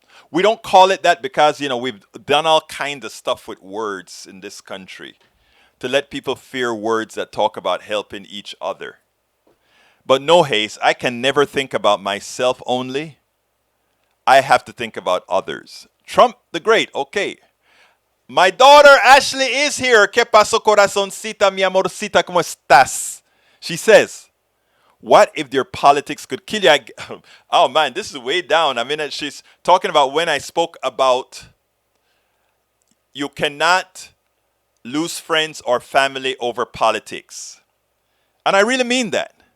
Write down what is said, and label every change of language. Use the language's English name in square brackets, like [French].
[English] We don't call it that because, we've done all kinds of stuff with words in this country to let people fear words that talk about helping each other. But no, Hayes, I can never think about myself only. I have to think about others. Trump the Great, okay. My daughter Ashley is here. [Spanish] ¿Qué pasó, corazoncita, mi amorcita, cómo estás? [English] She says, what if their politics could kill you? Oh man, this is way down. I mean, she's talking about when I spoke about you cannot lose friends or family over politics. And I really mean that.